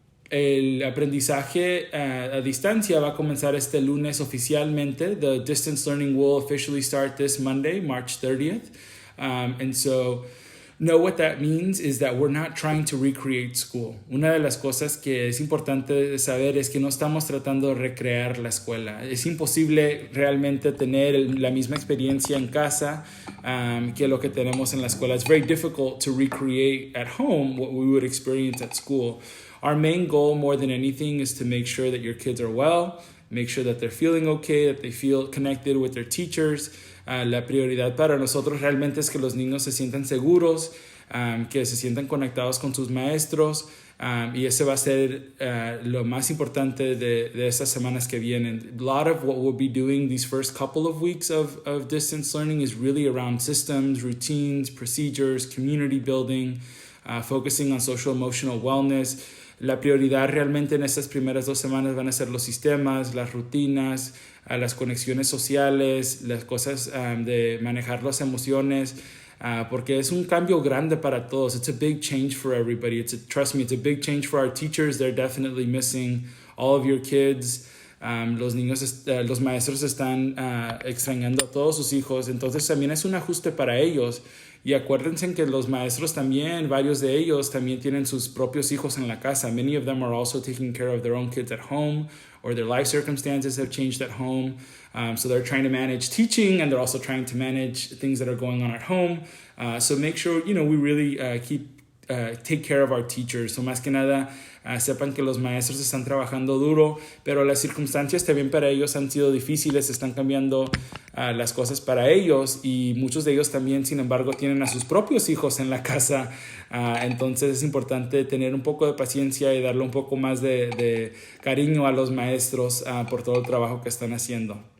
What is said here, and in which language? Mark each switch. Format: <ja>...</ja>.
<es>El aprendizaje a distancia va a comenzar este lunes oficialmente.</es> <en>The distance learning will officially start this Monday, March 30th. And so know what that means is that we're not trying to recreate school.</en> <es>Una de las cosas que es importante saber es que no estamos tratando de recrear la escuela. Es imposible realmente tener la misma experiencia en casa que lo que tenemos en la escuela.</es> <en>It's very difficult to recreate at home what we would experience at school. Our main goal more than anything is to make sure that your kids are well, make sure that they're feeling okay, that they feel connected with their teachers.</en> <es>La prioridad para nosotros realmente es que los niños se sientan seguros, que se sientan conectados con sus maestros y ese va a ser lo más importante de estas semanas que vienen.</es> <en>A lot of what we'll be doing these first couple of weeks of distance learning is really around systems, routines, procedures, community building, focusing on social emotional wellness.</en> <es>La prioridad realmente en estas primeras 2 semanas van a ser los sistemas, las rutinas, las conexiones sociales, las cosas de manejar las emociones, porque es un cambio grande para todos.</es> <en>It's a big change for everybody. Trust me, it's a big change for our teachers. They're definitely missing all of your kids.</en> <es>Los niños, los maestros están extrañando a todos sus hijos. Entonces también es un ajuste para ellos. Y acuérdense que los maestros también, varios de ellos también tienen sus propios hijos en la casa.</es> <en>Many of them are also taking care of their own kids at home, or their life circumstances have changed at home. So they're trying to manage teaching and they're also trying to manage things that are going on at home. So make sure, we really keep take care of our teachers.</en> <es>So más que nada, sepan que los maestros están trabajando duro, pero las circunstancias también para ellos han sido difíciles, están cambiando las cosas para ellos y muchos de ellos también, sin embargo, tienen a sus propios hijos en la casa. Entonces es importante tener un poco de paciencia y darle un poco más de cariño a los maestros por todo el trabajo que están haciendo.</es>